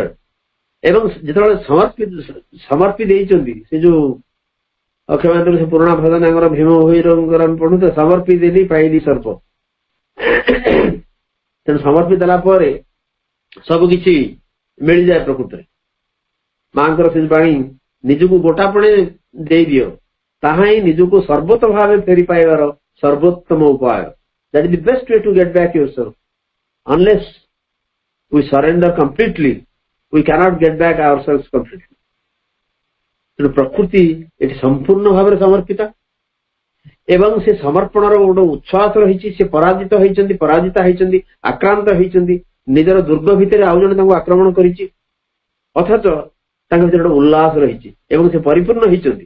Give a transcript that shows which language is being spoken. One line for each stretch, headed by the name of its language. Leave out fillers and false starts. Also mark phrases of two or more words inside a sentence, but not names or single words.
Odia: ଏବଂ ଯେତେବେଳେ ସମର୍ପି ଦେଇଛନ୍ତି, ସେ ଯୋଉ ଅକ୍ଷୟମାତ୍ର ସେ ପୁରୁଣା ଭଜନ ଆମର ଭୀମ ଭୈରବଙ୍କର ଆମେ ପଢୁ, ସମର୍ପି ଦେଲି ପାଇଲି ସର୍ପ। ତେଣୁ ସମର୍ପି ଦେଲା ପରେ ସବୁ କିଛି ମିଳିଯାଏ ପ୍ରକୃତରେ। ମାଙ୍କର ସେ ବାଣୀ, ନିଜକୁ ଗୋଟାପଣେ ଦେଇଦିଅ, ତାହା ହିଁ ନିଜକୁ ସର୍ବୋତ୍ତ ଭାବେ ଫେରି ପାଇବାର ସର୍ବୋତ୍ତମ ଉପାୟ।
English: That is the best way to get back yourself. Unless we surrender completely, we cannot get back ourselves completely.
Odia: ତେଣୁ ପ୍ରକୃତି ଏଠି ସମ୍ପୂର୍ଣ୍ଣ ଭାବରେ ସମର୍ପିତ ଏବଂ ସେ ସମର୍ପଣର ଗୋଟେ ଉଚ୍ଛ୍ୱାସ ରହିଛି। ସେ ପରାଜିତ ହେଇଛନ୍ତି, ପରାଜିତା ହେଇଛନ୍ତି, ଆକ୍ରାନ୍ତ ହେଇଛନ୍ତି, ନିଜର ଦୁର୍ଗ ଭିତରେ ଆଉ ଜଣେ ତାଙ୍କୁ ଆକ୍ରମଣ କରିଛି, ଅଥଚ ତାଙ୍କ ଭିତରେ ଗୋଟେ ଉଲ୍ଲାସ ରହିଛି ଏବଂ ସେ ପରିପୂର୍ଣ୍ଣ ହେଇଛନ୍ତି।